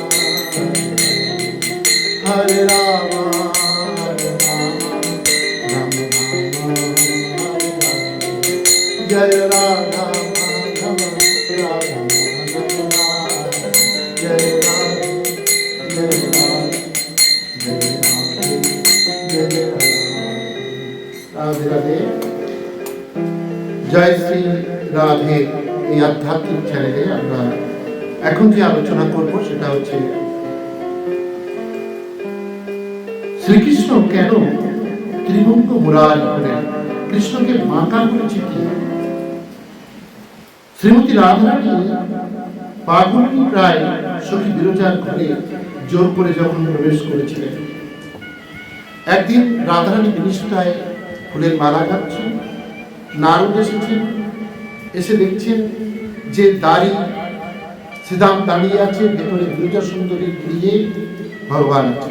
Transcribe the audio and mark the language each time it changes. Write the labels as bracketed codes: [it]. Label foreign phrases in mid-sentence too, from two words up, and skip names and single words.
[sa] हरे राम, राम राम, जय राधा माधव, राधा माधव, जय राधा, जय राधा, जय राधा, जय राधा, राधे राधे, जय श्री राधे। [bn] এই আধ্যাত্মিক চ্যানেলে আমরা এখন যে আলোচনা করব সেটা হচ্ছে শ্রীকৃষ্ণ কেন ত্রিভঙ্গ মুরারি হলেন, কৃষ্ণকে বাঁকা করেছে কি? শ্রীমতী রাধারানী পাগলটি প্রায় সখী বিরজার ঘরে জোর করে যখন প্রবেশ করেছিলেন, একদিন রাধারানী বিনিষ্টায় ফুলের মালা গাচ্ছেন, নারদ এসেছেন, এসে দেখছেন যে দাঁড়ি শ্রীদাম দাঁড়িয়ে আছে, ভেতরে বিরজা সুন্দরী গৃহে ভগবান আছে।